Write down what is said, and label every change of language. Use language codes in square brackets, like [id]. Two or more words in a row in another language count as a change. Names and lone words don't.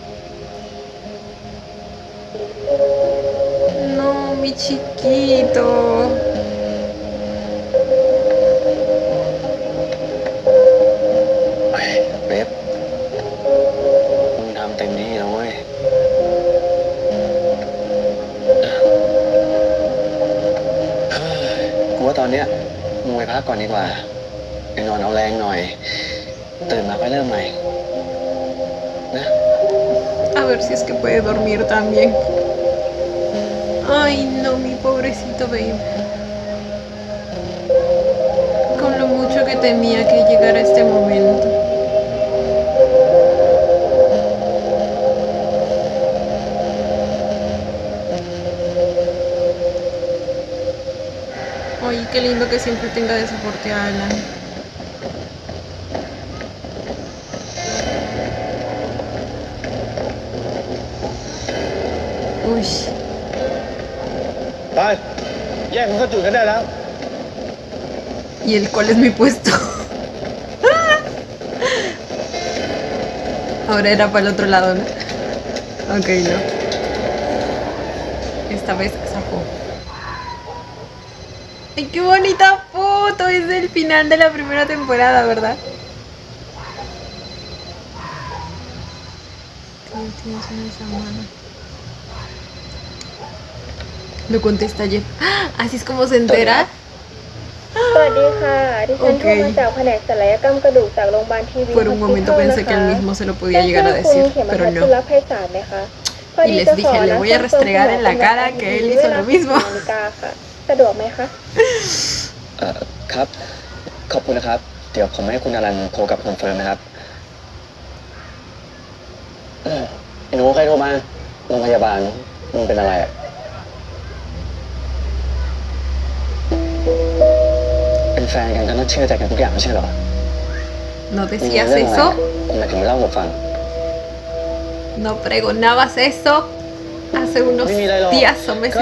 [es] No, mi chiquito. [th] เฮ้ยเบบมึงทำเต็มที่แล้วเว้ย กูว่าตอนเนี้ยมึงไปพักก่อนดีกว่า ไปนอนเอาแรงหน่อย ตื่นมาก็เริ่มใหม่ นะ [es] A ver si es que puede dormir también. Ay, no, mi pobrecito Babe. Con lo mucho que temía que llegara este momento. Ay, qué lindo que siempre tenga de soporte a Alan. Uy, [th] ไป แยกมันเข้าจุดกันได้แล้ว [es] ¿y el cuál es mi puesto? Ahora era para el otro lado, ¿no? Ok, no. Esta vez zafó. ¡Ay, qué bonita foto! Es del final de la primera temporada, ¿verdad? Tienes una semana. Lo contesta Jeff. ¡Ah! Así es como se entera. ¡Ah! [th] วัสดีค่ะดิฉันโทรมาจากแผนกศัลยกรรมกระดูกจากโรงพยาบาลทีวี [es] Por un momento pensé que él mismo se lo podía llegar a [th] คุณ [es] decir, [th] เขม [es] pero [th] ทัศน์ [es] no. [th] จุลไพศาลไหมคะพอ [es] Y [th] ดี [es] les [th] จะขอ [es] dije, le [th] นัด [es] voy a [th] คอนเฟิร์ม [es] restregar [th] คุณ [es] en [th] หมอ [es] la cara que él [th] เว [es] hizo [th] ลา [es] lo mismo. [th] 10 นาฬิกาค่ะสะดวกไหมคะ ครับ ขอบคุณนะครับ เดี๋ยวผมให้คุณอรันโทรกลับคอนเฟิร์มนะครับไอ้หนูใครโทรมาโรงพยาบาลมึงเป็นอะไรอ่ะเป็นแฟนกันก็ต้องเชื่อใจกันทุกอย่างไม่ใช่เหรอ [es] ¿No [th] มี [es] decías [th] เรื่องอะไร [es] eso? [th] ทำไมถึงไม่เล่าให้ผมฟัง [es] ¿No pregonabas eso hace unos [th] ไม่มีอะไรหรอก [es] días o [th] ก็ [es] meses?